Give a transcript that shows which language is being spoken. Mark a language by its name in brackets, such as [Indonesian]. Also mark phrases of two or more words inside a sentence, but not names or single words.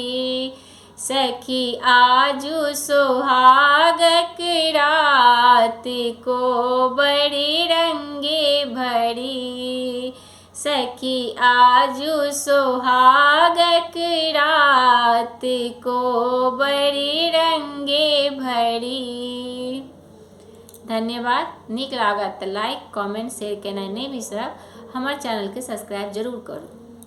[Maithili] सखी आजू सोहागक रात कोबर रंगे भरी। सखी आजू सोहागक रात कोबर रंगे भरी। धन्यवाद। नीक लागत तऽ [English] like comment share [Maithili] केनाइ नहि बिसरब। हमर चैनल के सब्सक्राइब जरूर करू।